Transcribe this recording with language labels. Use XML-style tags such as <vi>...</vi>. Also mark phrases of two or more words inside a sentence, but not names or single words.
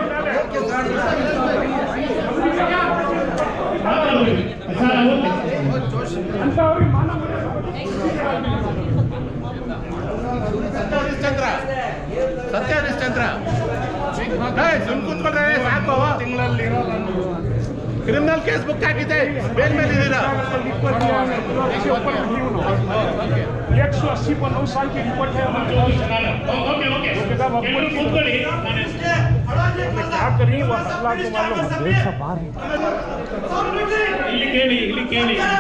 <kn>ಸತ್ಯ ಹರಿಶ್ಚಂದ್ರ ಕೂತ್ಕೊಂಡ್ರೆ ಸಾಕು. ತಿಂಗಳಲ್ಲಿ</kn> <en>criminal case book</en> <kn>ಹಾಕಿದೆ, ಬೇಲ್ ಮೇಲೆ ಇದ್ದೀರಾ.</kn> <hi>180 पर 9 साल की रिपोर्ट है हमारे पास। क्या करें वो अल्लाह को मालूम।</hi> <kn>ಇಲ್ಲಿ ಕೇಳಿ</kn>